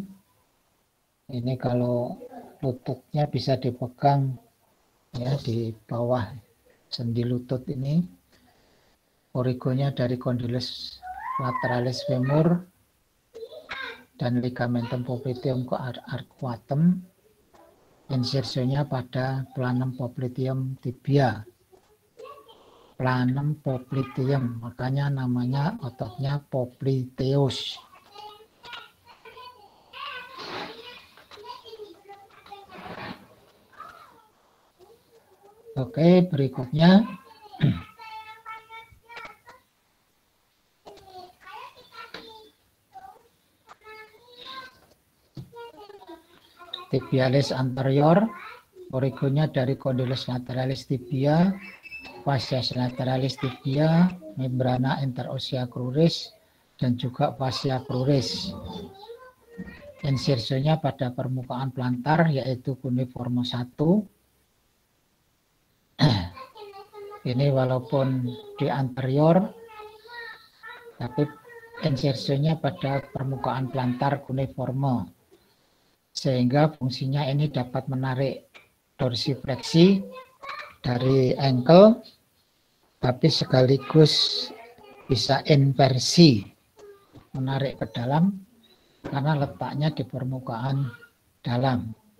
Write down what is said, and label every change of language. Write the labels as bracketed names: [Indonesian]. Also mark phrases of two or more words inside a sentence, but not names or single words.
[Indonesian] Ini kalau lututnya bisa dipegang ya di bawah sendi lutut ini. Origonya dari condylis lateralis femur dan ligamentum popliteum ke arcuatum. Insersionya pada planum popliteum tibia. Planum popliteum, makanya namanya ototnya popliteus. Oke, berikutnya tibialis anterior, origonya dari condylis lateralis tibia, facies lateralis tibia, membrana interossea cruris, dan juga fascia cruris. Insersionya pada permukaan plantar yaitu cuneiform 1. Ini walaupun di anterior, tapi insersionya pada permukaan plantar cuneiform, sehingga fungsinya ini dapat menarik dorsifleksi dari ankle, tapi sekaligus bisa inversi, menarik ke dalam karena letaknya di permukaan dalam.